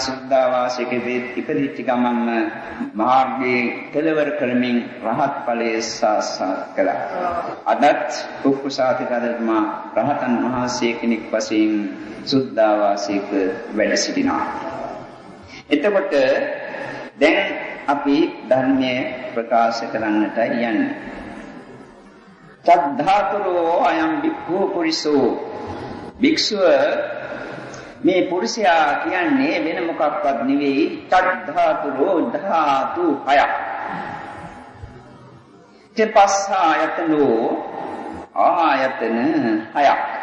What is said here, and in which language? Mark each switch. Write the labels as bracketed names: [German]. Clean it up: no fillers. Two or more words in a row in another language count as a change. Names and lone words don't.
[Sinhala] සුද්ධාවාසයක ඉපදිච්ච ගමන්ම මාර්ගයේ කෙළවර කරමින් රහත් ඵලයේ සාක්ෂාත් කළා. අදත් පුක්කුසාද රජතුමා රහතන් වහන්සේ කෙනෙක් වශයෙන් සුද්ධාවාසයක වැඩ සිටිනවා. එතකොට දැන් අපි ධර්මයේ ප්‍රකාශ කරන්නට යන්නේ. [Pali] චද්ධාතුරෝ අයම් භික්ඛු පුරිසෝ. [Sinhala] භික්ෂුව මේ පුරුෂයා කියන්නේ වෙන මොකක්වත් නෙවෙයි. චද්ධාතුරෝ ධාතු හයක්. තපස්සායතනෝ ආයතන හයක්.